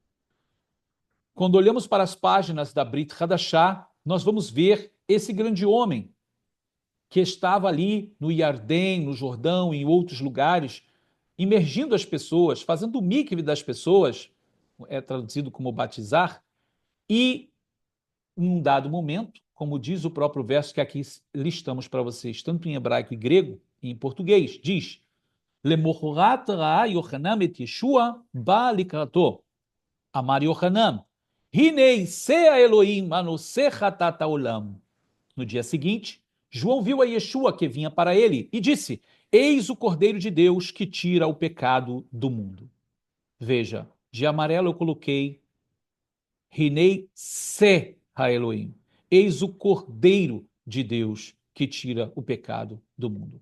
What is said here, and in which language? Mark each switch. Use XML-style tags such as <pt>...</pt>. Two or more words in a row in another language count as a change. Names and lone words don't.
<pt>Quando olhamos para as páginas da Brit Hadashah, nós vamos ver esse grande homem que estava ali no Iardém, no Jordão e em outros lugares, imergindo as pessoas, fazendo o mikve das pessoas, é traduzido como batizar, e em um dado momento, como diz o próprio verso que aqui listamos para vocês, tanto em hebraico e grego, e em português, diz:</pt> <he>ממחרת ראה יוחנן את ישוע בא לקראתו. אמר יוחנן, הנה שה האלוהים הנושא חטאת העולם.</he> <pt>No dia seguinte, João viu a Yeshua que vinha para ele e disse: Eis o Cordeiro de Deus que tira o pecado do mundo. Veja, de amarelo eu coloquei</pt> <he>הנה שה האלוהים.</he> <pt>Eis o Cordeiro de Deus que tira o pecado do mundo.</pt>